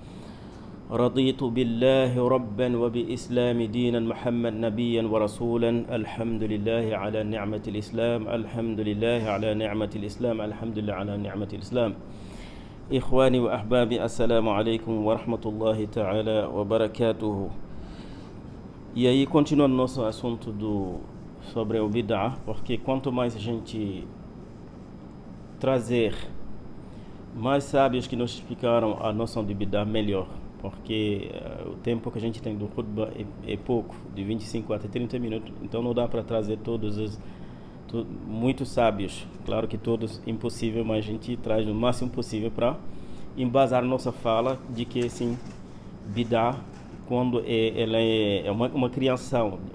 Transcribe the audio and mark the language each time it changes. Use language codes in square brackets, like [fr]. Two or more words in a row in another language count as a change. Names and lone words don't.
[ar] رضيت بالله ربا وبإسلام دينا محمد نبيا ورسولا. الحمد لله على نعمة الإسلام، الحمد لله على نعمة الإسلام، الحمد لله على نعمة الإسلام. إخواني وأحبابي، السلام عليكم ورحمة الله تعالى وبركاته. [pt] E aí, continuando nosso assunto sobre o bid'ah, porque quanto mais a gente trazer mais sábios que nos explicaram a noção de bid'ah, melhor. Porque o tempo que a gente tem do khutbah é pouco, de 25 até 30 minutos, então não dá para trazer todos os muitos sábios, claro que todos impossível, mas a gente traz o máximo possível para embasar nossa fala de que sim, bid'ah, quando ela é uma criação,